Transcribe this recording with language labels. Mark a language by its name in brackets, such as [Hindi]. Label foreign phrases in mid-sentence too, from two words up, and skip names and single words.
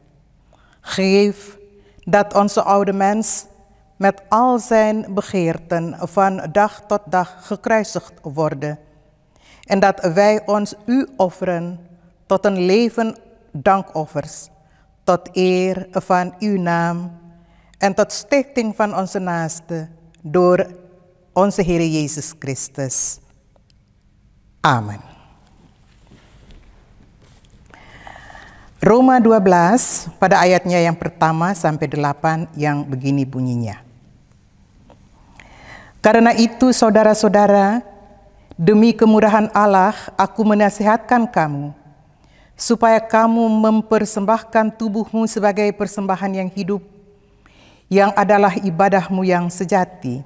[Dutch] Geef dat onze oude mens met al zijn begeerten van dag tot dag gekruisigd worden, en dat wij ons u offeren tot een leven dankoffers, tot eer van uw naam en tot stichting van onze naaste door onze Heer Jezus Christus. Amen. [Indonesian] Roma 12 pada ayatnya yang pertama sampai 8 yang begini bunyinya. Karena itu saudara-saudara, demi kemurahan Allah aku menasihatkan kamu, supaya kamu mempersembahkan tubuhmu sebagai persembahan yang hidup, yang adalah ibadahmu yang sejati.